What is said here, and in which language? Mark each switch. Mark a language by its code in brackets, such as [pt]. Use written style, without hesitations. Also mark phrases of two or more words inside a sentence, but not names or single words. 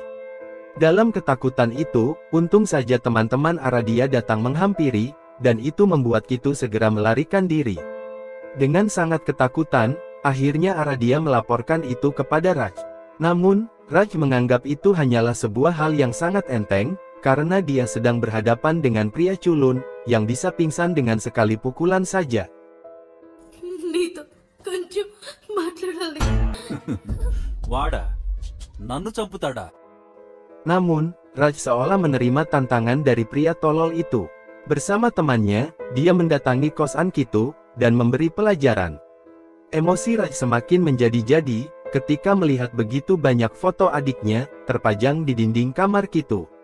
[id] Dalam ketakutan itu, untung saja teman-teman Aradia datang menghampiri, dan itu membuat Kitu segera melarikan diri. Dengan sangat ketakutan, akhirnya Aradia melaporkan itu kepada Raj. Namun, Raj menganggap itu hanyalah sebuah hal yang sangat enteng, karena dia sedang berhadapan dengan pria culun, yang bisa pingsan dengan sekali pukulan saja. [te] నీతో కొంచెం మాట్లాడాలి. వాడా నన్ను చంపుతాడా? [id] Namun, Raj seolah menerima tantangan dari pria tolol itu. Bersama temannya, dia mendatangi kosan Kitu, dan memberi pelajaran. Emosi Raj semakin menjadi-jadi, ketika melihat begitu banyak foto adiknya, terpajang di dinding kamar Kitu.